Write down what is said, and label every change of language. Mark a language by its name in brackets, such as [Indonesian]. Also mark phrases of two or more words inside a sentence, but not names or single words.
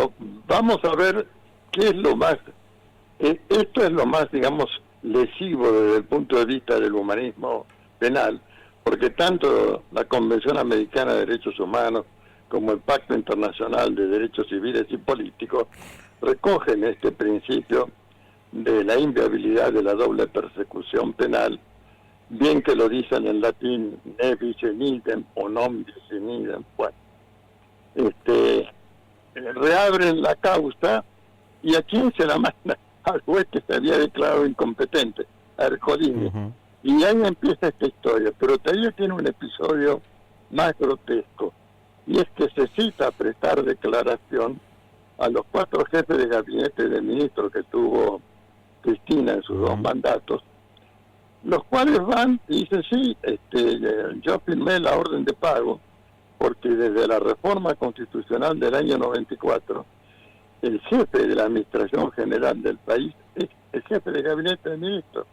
[Spanish] Pero vamos a ver ¿qué es lo más? Esto es lo más, digamos, lesivo desde el punto de vista del humanismo penal, porque tanto la Convención Americana de Derechos Humanos como el Pacto Internacional de Derechos Civiles y Políticos recogen este principio de la inviabilidad de la doble persecución penal, bien que lo dicen en latín [Latin] ne bis in idem [Spanish] o [Latin] non bis in idem. [Spanish] Bueno, reabren la causa, ¿y a quién se la manda? Al juez que se había declarado incompetente, a Ercolini. Ujú. Y ahí empieza esta historia, pero todavía tiene un episodio más grotesco, y es que se cita a prestar declaración a los 4 jefes de gabinete de ministros que tuvo Cristina en sus 2 mandatos, los cuales van y dicen, sí, yo firmé la orden de pago, porque desde la reforma constitucional del año 94, el jefe de la administración general del país es el jefe de gabinete de ministros.